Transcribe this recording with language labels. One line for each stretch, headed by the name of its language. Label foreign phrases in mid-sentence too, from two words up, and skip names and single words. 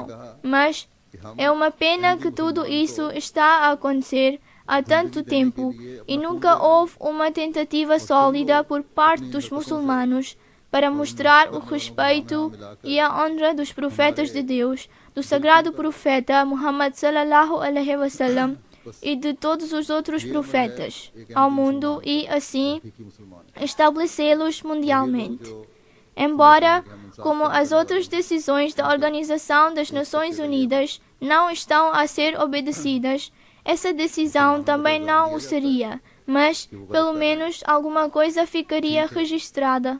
Portuguese: Mas é uma pena que tudo isso está a acontecer há tanto tempo e nunca houve uma tentativa sólida por parte dos muçulmanos para mostrar o respeito e a honra dos profetas de Deus, do sagrado profeta Muhammad
Arabic: صلى الله عليه وسلم
Portuguese: e de todos os outros profetas ao mundo e, assim, estabelecê-los mundialmente. Embora, como as outras decisões da Organização das Nações Unidas não estão a ser obedecidas, essa decisão também não o seria, mas, pelo menos, alguma coisa ficaria registrada.